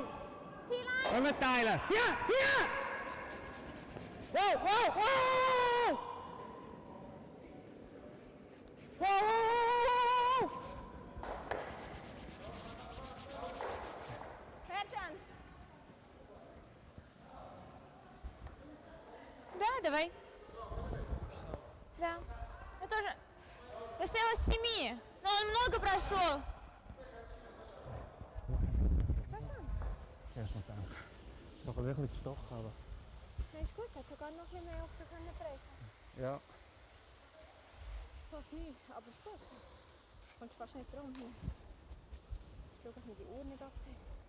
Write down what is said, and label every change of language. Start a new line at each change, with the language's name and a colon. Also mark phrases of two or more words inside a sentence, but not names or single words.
German: T-Line! Und wir teilen. Zieh! Zieh! Wow! Wow! Wow! Wow! Sehr schön.
Russian: Да, давай. Да. Я тоже. Я стояла с 7, но он много прошел.
German: Zuerst noch denken. Doch ein bisschen gestochen, aber... Das ist gut, hat sogar noch ein bisschen mehr offen können brechen. Ja. Fast nicht, aber ist gut. Kommst fast nicht drum hier. Schau, dass mir die Uhr nicht abhängt.